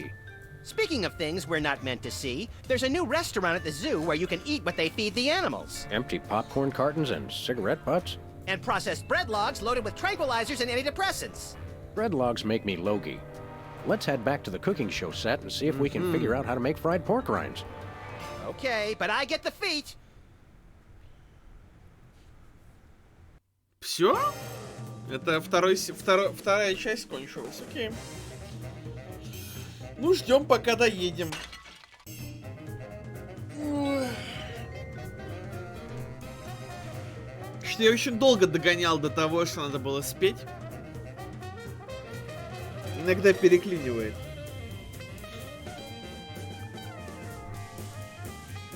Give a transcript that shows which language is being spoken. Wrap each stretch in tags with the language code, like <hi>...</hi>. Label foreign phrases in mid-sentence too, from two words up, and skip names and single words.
<en>Speaking of things we're not meant to see, there's a new restaurant at the zoo where you can eat what they feed the animals. Empty popcorn cartons and cigarette butts? And processed bread logs loaded with tranquilizers and antidepressants. Bread logs make me logy. Let's head back to the cooking show set and see if we can figure out how to make fried pork rinds. Okay, but I get the feet.</en> <ru>Все? Это вторая часть кончилась, окей. Ну, ждем, пока доедем. Что я очень долго догонял до того, что надо было спеть. Иногда переклинивает.</ru>